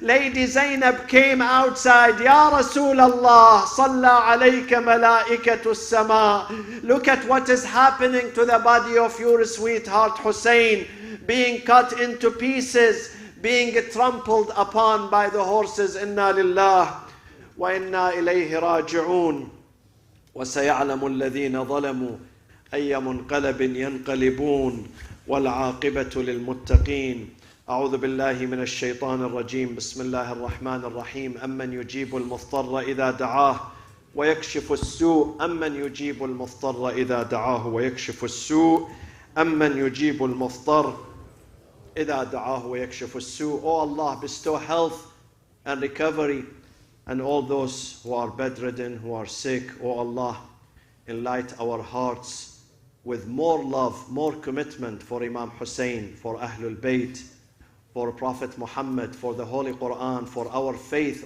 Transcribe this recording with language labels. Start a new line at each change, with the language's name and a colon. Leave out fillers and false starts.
English: Lady Zainab came outside,
Arabic: Ya Rasulallah, Salla alayka malaikatu sama.
English: Look at what is happening to the body of your sweetheart Hussein, being cut into pieces, being trampled upon by the horses.
Arabic: Inna lillah wa inna ilayhi raji'un. وسيعلم الذين ظلموا أي منقلب ينقلبون والعاقبة للمتقين. أعوذ بالله من الشيطان الرجيم. بسم الله الرحمن الرحيم. أمن يجيب المضطر إذا دعاه ويكشف السوء. أمن يجيب المضطر إذا دعاه ويكشف السوء. أمن يجيب المضطر إذا دعاه ويكشف السوء.
English: Oh Allah, bestow health and recovery and all those who are bedridden, who are sick. Oh Allah, enlighten our hearts with more love, more commitment for Imam Hussein, for Ahlul Bayt, for Prophet Muhammad, for the Holy Quran, for our faith.